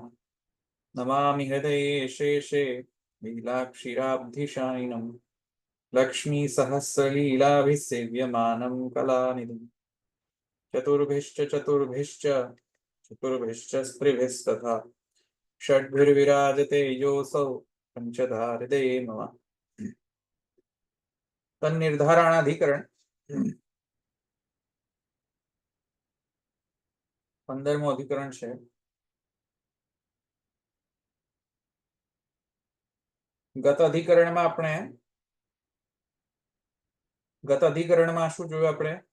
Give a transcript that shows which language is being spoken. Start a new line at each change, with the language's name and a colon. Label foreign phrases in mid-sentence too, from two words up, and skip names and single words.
Sanskrit: नमामि हृदये शेषे लीलाक्षीराब्धिशायिनं लक्ष्मीसहस्रलीलाभिसेव्यमानं कलानिधिं चतुर्भिश्च स्त्रिभिस्तथा षड्भिर्विराजते योऽसौ पञ्चधा हृदये मम।
Gujarati: तन्निर्धारणाधिकरण 15મું અધિકરણ છે। ગત અધિકરણમાં શું જોયું આપણે?